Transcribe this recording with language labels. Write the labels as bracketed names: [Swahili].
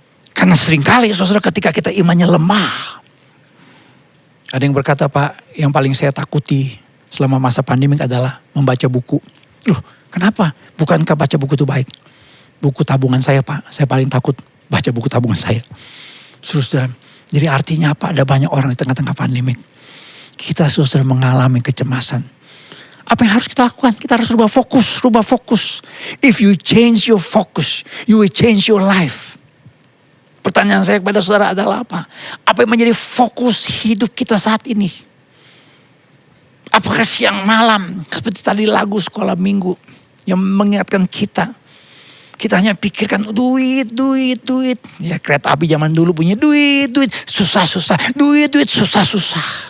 [Indonesian] Karena seringkali saudara ketika kita imannya lemah. Ada yang berkata, Pak, yang paling saya takuti selama masa pandemi adalah membaca buku. Kenapa? Bukankah baca buku itu baik? Buku tabungan saya, Pak. Saya paling takut baca buku tabungan saya. Saudara, jadi artinya apa? Ada banyak orang di tengah-tengah pandemi. Kita saudara mengalami kecemasan. Apa yang harus kita lakukan? Kita harus rubah fokus. [English] If you change your focus, you will change your life. [Indonesian] Pertanyaan saya kepada saudara adalah apa? Apa yang menjadi fokus hidup kita saat ini? Apakah siang malam seperti tadi lagu sekolah minggu yang mengingatkan kita. Kita hanya pikirkan duit. Ya kereta api zaman dulu punya duit, susah, duit, susah.